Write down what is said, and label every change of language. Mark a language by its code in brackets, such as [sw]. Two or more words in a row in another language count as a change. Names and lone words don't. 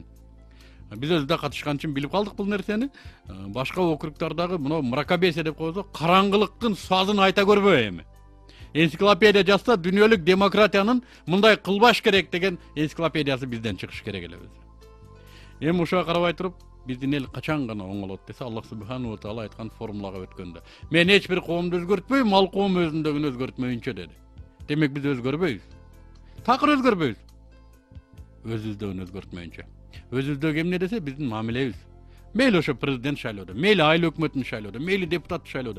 [ky] Биз өзү да катышкан үчүн билип калдык бул нерсени. Башка округдардагы мына мракобесие деп койсо, караңгылыктын сазын айта көрбөй эми. Энциклопедия жазса, дүйнөлүк демократиянын мындай кылбаш керек деген энциклопедиясы бизден чыгыш керек эле өзү. Эми ушуга карабай туруп, биздин эл качан гана оңолот десе, [ar] الله سبحانه و تعالى [ky] айткан формулага өткөндө. Мен эч бир коомду өзгөртпөйм, ал коом өзүндөгүн өзгөртмөйүнчө деди. Демек биз өзгөрбөйбүз. Такыр өзгөрбөйбүз. Өзүбүздөгүн өзгөртмөйүнчө. Өзүбүздөгү эмне десе биздин мамилебиз. Мейли ошо президент шайлоодо, мейли айыл өкмөтүн шайлоодо, мейли депутат шайлоодо.